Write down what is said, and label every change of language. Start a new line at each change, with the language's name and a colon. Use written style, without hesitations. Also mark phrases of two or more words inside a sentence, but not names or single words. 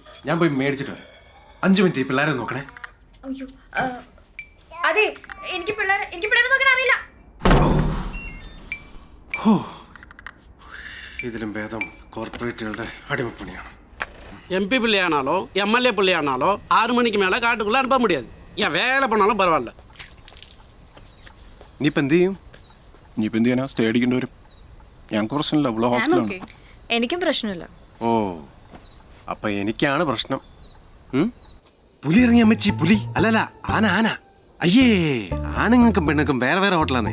Malayalam: ഞാൻ പോയി മേടിച്ചിട്ട് വരാം. 5 മിനിറ്റ്. ഈ പിള്ളേരെ നോക്കണേ. അയ്യോ അതെ, എനിക്ക് പിള്ളേരെ നോക്കാൻ അറിയില്ല. ഇതിലും ഭേദം കോർപ്പറേറ്റുകളുടെ അടിമപ്പണിയാണ്.
Tamil: MP பிள்ளையானாலும் MLA பிள்ளையானாலும் 6 மணிக்கு மேலே காட்டுக்குள்ளே அனுப்ப முடியாது. ஏன் வேலை பண்ணாலும் பரவாயில்ல.
Malayalam: ഇനിയിപ്പോൾ എന്ത് ചെയ്യും? ഇനിയിപ്പോൾ എന്ത് ചെയ്യാനാ? സ്റ്റേ അടിക്കേണ്ടി വരും. ഞങ്ങൾക്ക് പ്രശ്നമില്ല, ഇവിടെ ഹോസ്റ്റലാണ്. എനിക്കും പ്രശ്നമില്ല. ഓ, അപ്പൊ എനിക്കാണ് പ്രശ്നം. പുലി ഇറങ്ങിയ അമ്മച്ചി, പുലി അല്ലല്ല, ആന. അയ്യേ, ആണുങ്ങൾക്കും പെണ്ണുങ്ങൾക്കും വേറെ വേറെ ഹോട്ടലാന്നേ.